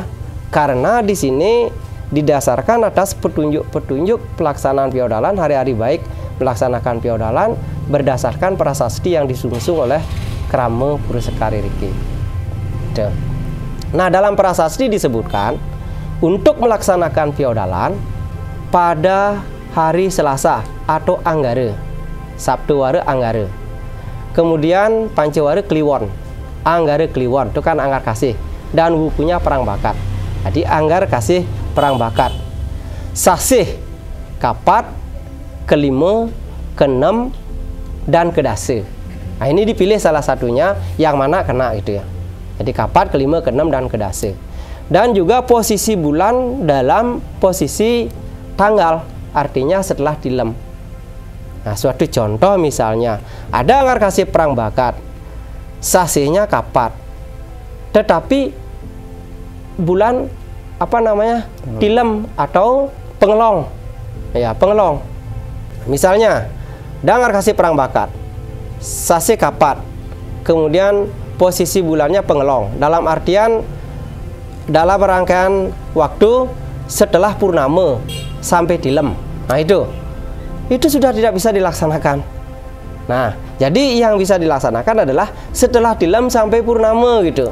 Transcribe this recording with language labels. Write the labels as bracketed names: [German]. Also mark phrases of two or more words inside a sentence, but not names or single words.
[Indonesian] Karena di sini didasarkan atas petunjuk-petunjuk pelaksanaan Piodalan, hari-hari baik melaksanakan Piodalan berdasarkan prasasti yang disungsung oleh Krama Pura Sekar Riki. Nah, dalam prasasti disebutkan untuk melaksanakan Piodalan pada hari Selasa atau Anggara. Sabtu Wara Anggara. Kemudian Pancewara Kliwon. Anggara Kliwon itu kan anggar kasih dan bukunya perang bakat. Jadi anggar kasih perang bakat. Sasih kapat, kelima, keenam, dan kedase. Nah, ini dipilih salah satunya yang mana kena gitu ya. Jadi kapat, kelima, keenam, dan kedase. Dan juga posisi bulan dalam posisi tanggal, artinya setelah dilem. Nah, suatu contoh misalnya ada anggar kasih perang bakat, sasihnya kapat, tetapi bulan tilem atau pengelong, ya pengelong. Misalnya ada anggar kasih perang bakat, sasih kapat, kemudian posisi bulannya pengelong. Dalam artian dalam rangkaian waktu setelah purnama sampai dilem. Nah, itu sudah tidak bisa dilaksanakan. Nah, jadi yang bisa dilaksanakan adalah setelah dilem sampai purnama gitu.